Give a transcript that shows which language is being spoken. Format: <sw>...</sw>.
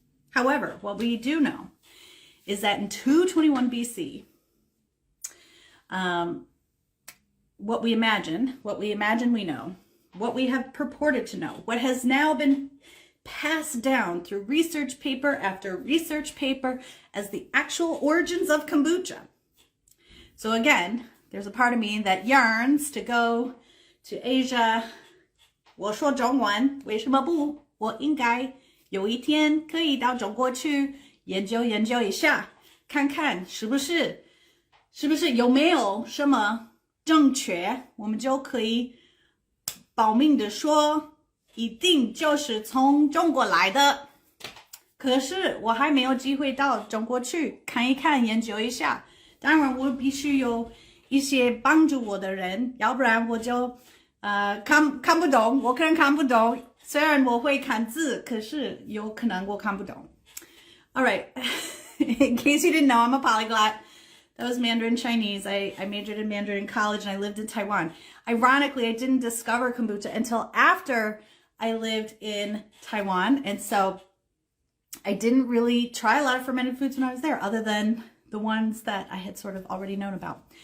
<en>However, what we do know is that in 221 BC, what we imagine we know, what we have purported to know, what has now been passed down through research paper after research paper as the actual origins of kombucha. So again, there's a part of me that yearns to go to Asia.</en> <zh>我说中文，为什么不？我应该有一天可以到中国去研究一下，看看是不是有没有什么正确，我们就可以保命的说一定就是从中国来的。可是我还没有机会到中国去看一看，研究一下。当然我必须有一些帮助我的人，要不然我就看不懂，我可能看不懂。虽然我会看字，可是有可能我看不懂。</zh> <en>All right, in case you didn't know, I'm a polyglot. That was Mandarin Chinese. I majored in Mandarin in college and I lived in Taiwan. Ironically, I didn't discover kombucha until after I lived in Taiwan. And so I didn't really try a lot of fermented foods when I was there other than the ones that I had sort of already known about.</en>